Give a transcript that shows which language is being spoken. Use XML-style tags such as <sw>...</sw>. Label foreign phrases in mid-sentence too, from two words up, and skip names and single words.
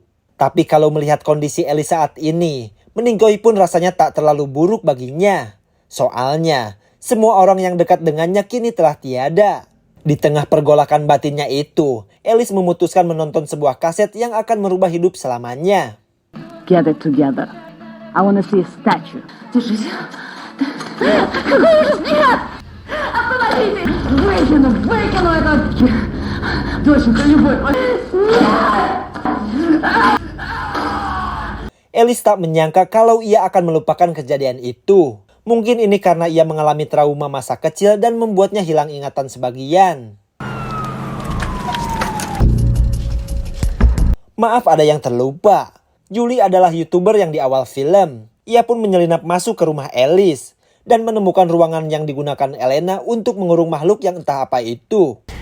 <id>Tapi kalau melihat kondisi Alice saat ini, meninggoy pun rasanya tak terlalu buruk baginya. Soalnya, semua orang yang dekat dengannya kini telah tiada. Di tengah pergolakan batinnya itu, Alice memutuskan menonton sebuah kaset yang akan merubah hidup selamanya.</id> <en>Get it together. I wanna see a statue.</en> <ru>Держись. Какой ужас! Нет! Остановитесь! Выкину это! Доченька, любовь!</ru> <id>Alice tak menyangka kalau ia akan melupakan kejadian itu. Mungkin ini karena ia mengalami trauma masa kecil dan membuatnya hilang ingatan sebagian. Maaf ada yang terlupa. Julie adalah YouTuber yang di awal film. Ia pun menyelinap masuk ke rumah Alice dan menemukan ruangan yang digunakan Elena untuk mengurung makhluk yang entah apa itu.</id>